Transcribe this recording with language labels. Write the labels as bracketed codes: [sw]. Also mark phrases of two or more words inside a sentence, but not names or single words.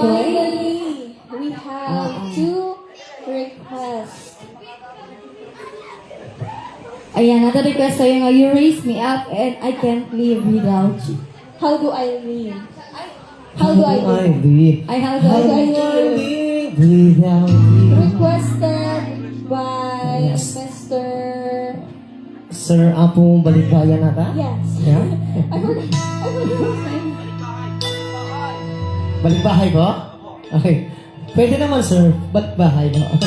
[en] Finally, we have two requests. Ayan, another request [ilo] tayo nga, [en] you raise me up and I can't live without you. How do I live? How do I live? live? Ay, how do I live? live without you? Requested by Yes. Mr. Sir Apo Balikbayan nata? Yes. Yeah? I forgot his name. [tl] Balikbahay ko? Okay. Pwede naman sir, balikbahay ko.